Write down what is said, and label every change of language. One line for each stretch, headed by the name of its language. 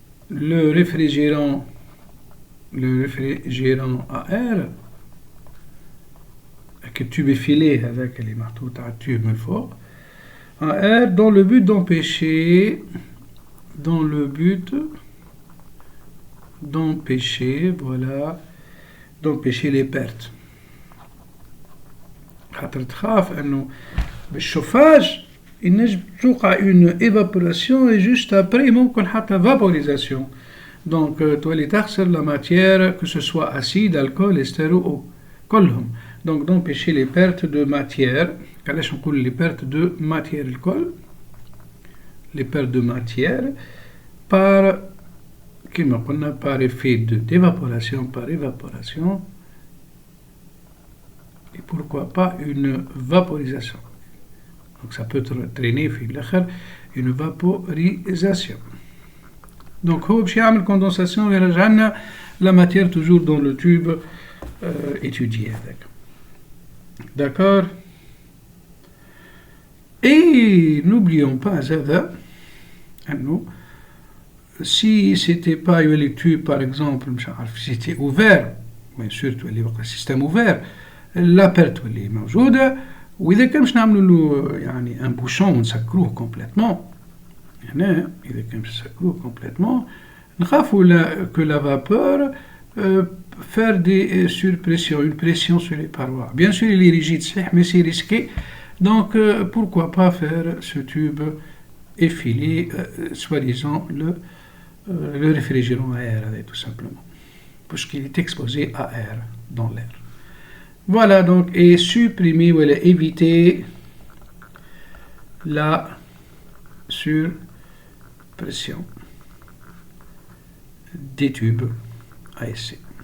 French: Le réfrigérant à air, avec le tube effilé, avec les marteaux à tube fort, à air, dans le but d'empêcher, voilà, d'empêcher les pertes.
Arabic: خاطر تخاف انه بالشوفاج ينجم توقع
French: une évaporation
Arabic: et juste après ممكن حتى vaporisation.
French: Donc
Arabic: تولي تخسر
French: la matière, que ce soit acide, alcool, ester ou eau كلهم. Donc d'empêcher les pertes de matière. علاش نقول les pertes de matière الكل؟ les pertes de matière par كما قلنا par effet d'évaporation, par évaporation, et pourquoi pas une vaporisation. Donc ça peut traîner une vaporisation. Donc
Arabic: هو باش يعمل
French: condensation
Arabic: ويرجع لنا
French: la matière toujours dans le tube étudié avec. D'accord? Et n'oublions pas هذا انه si c'était pas le tube par exemple
Arabic: مش عارف
French: si c'était ouvert, bien sûr
Arabic: تولي بقى
French: système ouvert, la perte تولي موجوده.
Arabic: وإذا كان باش نعملوا له يعني ان بوشون ونسكروه كومبليتمون، هنا إذا كان باش نسكروه كومبليتمون نخافوا
French: que la vapeur faire des surpressions, une pression sur les parois. Bien sûr il est rigide صحيح mais c'est risqué, donc pourquoi pas faire ce tube effilé, soi-disant le réfrigérant à air, tout simplement, parce qu'il est exposé à air dans l'air. Voilà, donc, et supprimer ou éviter la surpression des tubes à essai.